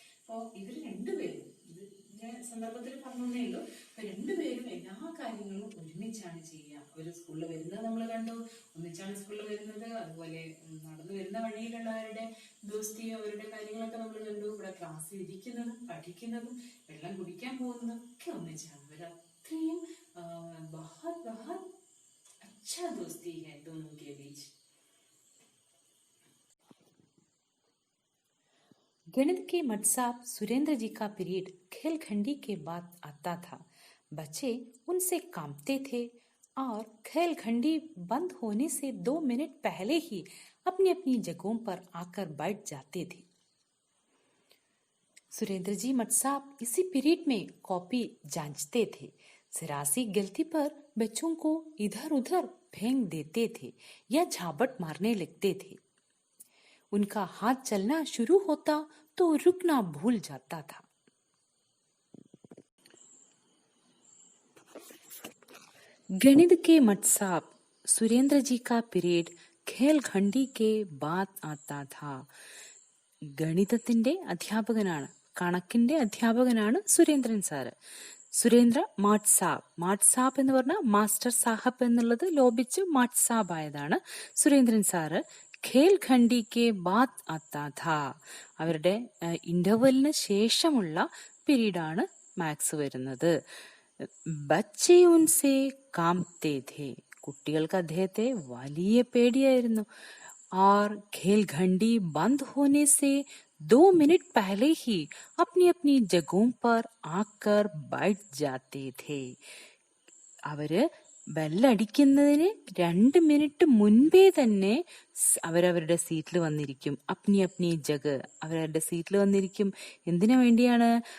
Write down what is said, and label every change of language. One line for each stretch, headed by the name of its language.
Malayalam: അപ്പൊ ഇവർ രണ്ടുപേരും, ഇത് ഞാൻ സന്ദർഭത്തിൽ പറഞ്ഞേ ഉള്ളൂ, അപ്പൊ രണ്ടുപേരും എല്ലാ കാര്യങ്ങളും ഒരുമിച്ചാണ് ചെയ്യുക. അവർ സ്കൂളിൽ വരുന്നത് നമ്മൾ കണ്ടു, ഒന്നിച്ചാണ് സ്കൂളിൽ വരുന്നത്. അതുപോലെ നടന്നു വരുന്ന വഴിയിലുള്ളവരുടെ ദോസ്തി, അവരുടെ കാര്യങ്ങളൊക്കെ നമ്മൾ കണ്ടു. ഇവിടെ ക്ലാസ്സിൽ ഇരിക്കുന്നതും പഠിക്കുന്നതും വെള്ളം കുടിക്കാൻ പോകുന്നതും ഒക്കെ ഒന്നിച്ചാണ്. അവർ അത്രയും
Hindi: बहुत बहुत अच्छा दोस्ती है दोनों के बीच. गणित के मट साहब सुरेंद्र जी का पीरियड खेलखंडी के बाद आता था. बच्चे उनसे कांपते थे और खेलखंडी बंद होने से 2 मिनट पहले ही अपनी अपनी जगहों पर आकर बैठ जाते थे. सुरेंद्र जी मट साहब इसी पीरियड में कॉपी जांचते थे. जरा सी गलती पर बच्चों को इधर उधर फेंक देते थे या झापट मारने लगते थे। उनका हाथ चलना शुरू होता तो रुकना भूल जाता था। गणित के मट साहब सुरेंद्र जी का पीरियड खेल खंडी के बाद आता था.
Malayalam: ഗണിതത്തിന്റെ അധ്യാപകനാണ്, കണക്കിന്റെ അധ്യാപകനാണ് സുരേന്ദ്രൻ സാറ്. സുരേന്ദ്ര മാട്സാബ് എന്ന് പറഞ്ഞാൽ മാസ്റ്റർ സാഹബ് എന്നുള്ളത് ലോപിച്ച് മാട്സാബ് ആയതാണ്. സുരേന്ദ്രൻ സാറ്
Hindi: ഖേൽ ഖണ്ഡി കെ ബാദ് ആത്താ ഥാ,
Malayalam: അവരുടെ ഇന്റർവെലിന് ശേഷമുള്ള പീരീഡാണ് മാത്സ് വരുന്നത്.
Hindi: ബച്ചേ ഉൻസെ കാംതേ ഥേ,
Malayalam: കുട്ടികൾക്ക് അദ്ദേഹത്തെ വലിയ പേടിയായിരുന്നു.
Hindi: और खेल घंटी बंद होने से 2 मिनट पहले ही अपनी अपनी जगहों पर आकर बैठ जाते थे.
Malayalam: അവര് ബെല്ലടിക്കുന്നതിന് 2 മിനിറ്റ് മുൻപേ തന്നെ അവരവരുടെ സീറ്റിൽ വന്നിരിക്കും.
Hindi: അപ്നി അപ്നി ജഗ്,
Malayalam: അവരവരുടെ സീറ്റിൽ വന്നിരിക്കും. എന്തിനു വേണ്ടിയാണ്?